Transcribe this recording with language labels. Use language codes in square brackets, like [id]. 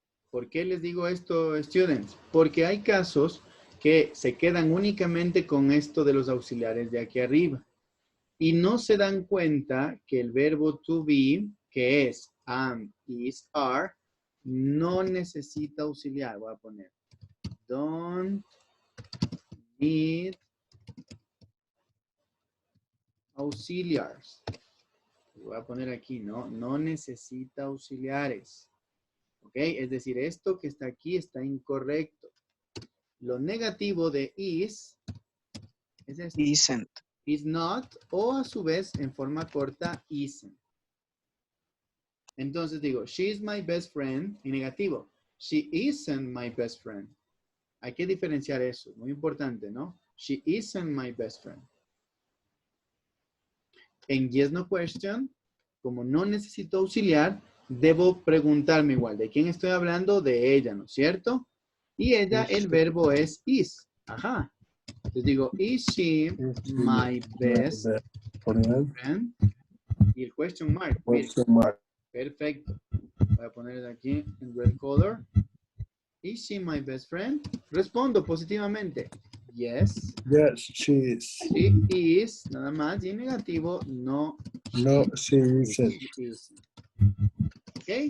[es] ¿Por qué les digo esto, students? Porque hay casos que se quedan únicamente con esto de los auxiliares de aquí arriba. Y no se dan cuenta que el verbo to be, que es am, is, are, no necesita auxiliar. Voy a poner [en] don't need auxiliars. [es] Voy a poner aquí, ¿no? No necesita auxiliares. ¿Ok? Es decir, esto que está aquí está incorrecto. Lo negativo de is es esto. [en] Isn't. Is not [es] o a su vez en forma corta isn't. Entonces digo, [en] she is my best friend [es] y negativo. [en] She isn't my best friend. [es] Hay que diferenciar eso. Muy importante, ¿no? [en] She isn't my best friend. [es] En [en] yes, no question, [es] como no necesito auxiliar, debo preguntarme igual. ¿De quién estoy hablando? De ella, ¿no es cierto? Y ella, el verbo es is. Ajá. Entonces digo, [en] is she my best friend? [es] Y el question mark. Miren. Perfecto. Voy a poner aquí en [en] red color. Is she my best friend? [es] Respondo positivamente. [en] Yes. Yes, she is. She is. [es] Nada más. Y en negativo, no. [en] No, she isn't. She isn't. [es] ¿Ok?